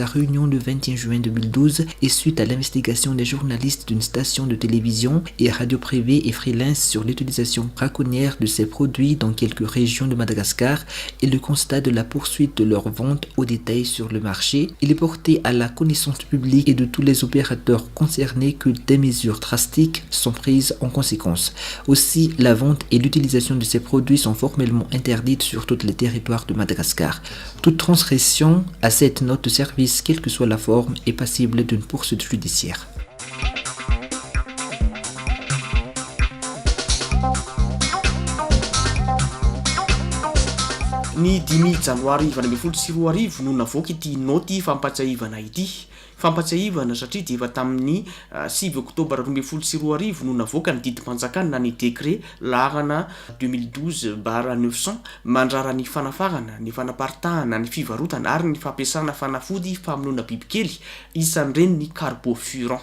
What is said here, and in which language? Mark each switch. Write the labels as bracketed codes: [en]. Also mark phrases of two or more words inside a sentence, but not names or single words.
[fr] réunion le 21 juin 2012 et suite à l'investigation des journalistes d'une station de télévision et radio privée et freelance sur l'utilisation braconnière de ces produits dans quelques régions de Madagascar et le constat de la poursuite de leur vente au détail sur le marché, il est porté à la connaissance publique et de tous les opérateurs concernés que des mesures drastiques sont prises en conséquence. Aussi, la vente et l'utilisation de ces produits sont formellement interdites sur tous les territoires de Madagascar. Toute transgression à cette note de service, quelle que soit la forme, est passible d'une poursuite judiciaire. [mg] Ny 10 janoary 2024 no navoaka ity noty fampatsiahivana ity. Fampatsiahivana satria dia efa tamin'ny 6 oktobra 2024 no navoaka ny didim-panjakana na ny décret lahana 2012/900 mandrara ny fanafarana, ny fanaparitahana, ny fivarotana ary ny fampiasana fanafody famonoana bibikely isan'ireny ny carbofuran.